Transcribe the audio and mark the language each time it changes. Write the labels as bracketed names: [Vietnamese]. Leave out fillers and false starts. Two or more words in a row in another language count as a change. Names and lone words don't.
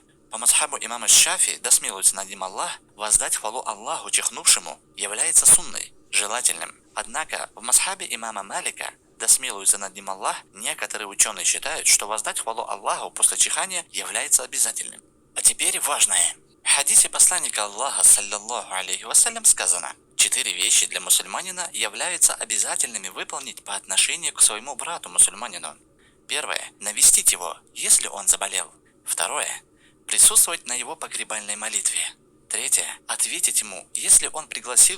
[Russian] По мазхабу имама Шафи, да смилуется над ним Аллах, воздать хвалу Аллаху чихнувшему является сунной, желательным. Однако в мазхабе имама Малика, да смилуется над ним Аллах, некоторые ученые считают, что воздать хвалу Аллаху после чихания является обязательным. А теперь важное. В хадисе посланника Аллаха, [Arabic] صلى الله عليه وسلم, [Russian] сказано: 4 вещи для мусульманина являются обязательными выполнить по отношению к своему брату-мусульманину. Первое – навестить его, если он заболел. Второе – присутствовать на его погребальной молитве. Третье – ответить ему, если он пригласил.